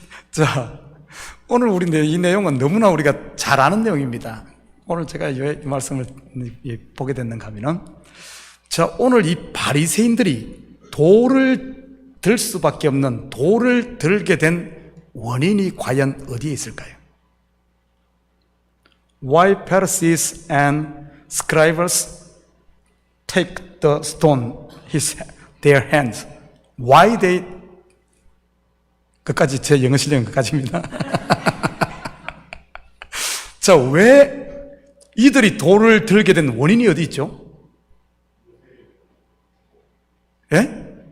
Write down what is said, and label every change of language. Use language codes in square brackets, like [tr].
[ko] 자, 오늘 우리 이 내용은 너무나 우리가 잘 아는 내용입니다. 오늘 제가 이 말씀을 보게 됐는가 하면은, 자, 오늘 이 바리새인들이 돌을 들 수밖에 없는, 돌을 들게 된 원인이 과연 어디에 있을까요? [en] Why Pharisees and scribes take the stone their hands? Why they? [ko] 끝까지 제 영어 실력은 끝까지입니다. 자, 왜 이들이 돌을 들게 된 원인이 어디 있죠? 예?